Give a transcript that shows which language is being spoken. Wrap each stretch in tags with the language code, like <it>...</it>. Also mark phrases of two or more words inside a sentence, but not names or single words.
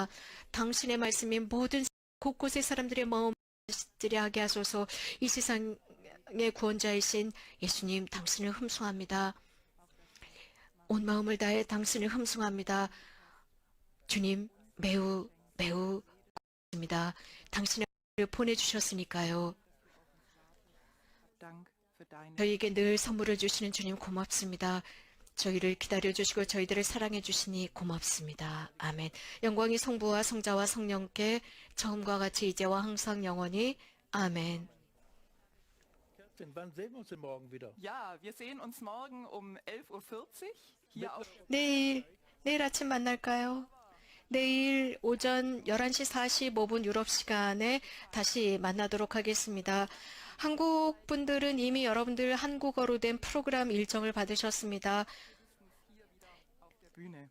<ko>당신의 말씀이 모든 곳곳의 사람들의 마음을 하게 하소서. 이 세상의 구원자이신 예수님, 당신을 흠숭합니다. 온 마음을 다해 당신을 흠숭합니다. 주님, 매우 고맙습니다. 당신을 보내주셨으니까요.</ko> <de>Dank für deine</de> <ko>저희에게 늘 선물을 주시는 주님 고맙습니다. 저희를 기다려주시고 저희들을 사랑해주시니 고맙습니다. 아멘. 영광이 성부와 성자와 성령께 처음과 같이 이제와 항상 영원히 아멘.</ko> <de>Kerstin, wann sehen wir uns denn morgen wieder? Ja, wir sehen uns morgen um 11:40 Uhr hier auf</de> <ko>내일 아침 만날까요? 내일 오전 11시 45분 유럽 시간에 다시 만나도록 하겠습니다. 한국 분들은 이미 여러분들 한국어로 된 프로그램 일정을 받으셨습니다.</ko> <de>der Bühne.</de>